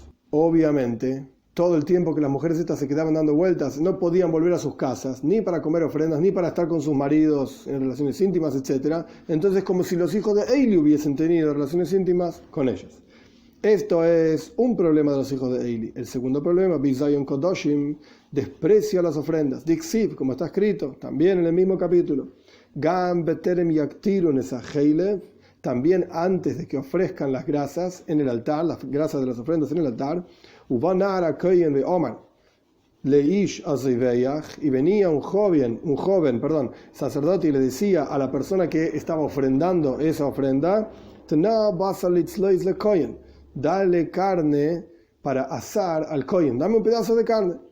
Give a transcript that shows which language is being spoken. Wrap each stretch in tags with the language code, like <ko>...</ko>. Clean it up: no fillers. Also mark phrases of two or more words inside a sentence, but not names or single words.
<es>Obviamente, todo el tiempo que las mujeres estas se quedaban dando vueltas, no podían volver a sus casas, ni para comer ofrendas, ni para estar con sus maridos en relaciones íntimas, etc. Entonces, como si los hijos de Eli hubiesen tenido relaciones íntimas con ellos. Esto es un problema de los hijos de Eli. El segundo problema,</es> <he>בזיון קדשים,</he> <es>desprecia las ofrendas. Dixiv, como está escrito, también en el mismo capítulo.</es> <he>גם בטרם יקטירון את החלב,</he> <es>también antes de que ofrezcan las grasas en el altar, las grasas de las ofrendas en el altar,</es> <he>ובא נער הכהן ואמר לאיש הזובח,</he> <es>y venía un joven, sacerdote, y le decía a la persona que estaba ofrendando esa ofrenda,</es> <he>תנה בשר לצלות לכהן,</he> <es>dale carne para asar al kohen, dame un pedazo de carne.</es>